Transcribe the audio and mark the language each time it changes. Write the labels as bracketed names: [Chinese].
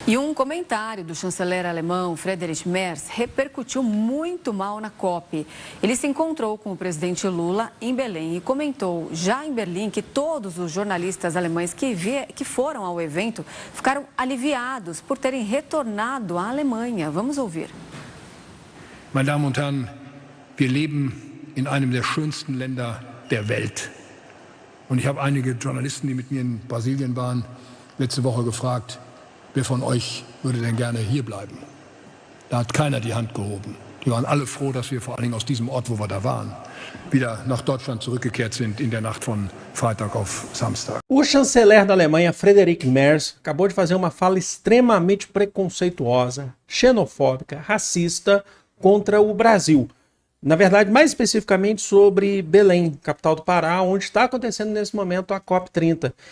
[Portuguese] E um comentário do chanceler alemão Friedrich Merz repercutiu muito mal na COP. Ele se encontrou com o presidente Lula em Belém e comentou já em Berlim que todos os jornalistas alemães que foram ao evento ficaram aliviados por terem retornado à Alemanha. Vamos ouvir. [German] Meine Damen und Herren, wir leben in einem der schönsten Länder der Welt. Und ich habe einige Journalisten, die mit mir in Brasilien waren, letzte Woche gefragt, wer von euch würde denn gerne hier bleiben? Da hat keiner die Hand gehoben. Die waren alle froh, dass wir vor allen Dingen aus diesem Ort, wo wir da waren, wieder nach Deutschland zurückgekehrt sind in der Nacht von Freitag auf Samstag. [Portuguese] O chanceler da Alemanha, Friedrich Merz, acabou de fazer uma fala extremamente preconceituosa, xenofóbica, racista contra o Brasil. Na verdade, mais especificamente sobre Belém, capital do Pará, onde está acontecendo nesse momento a COP30.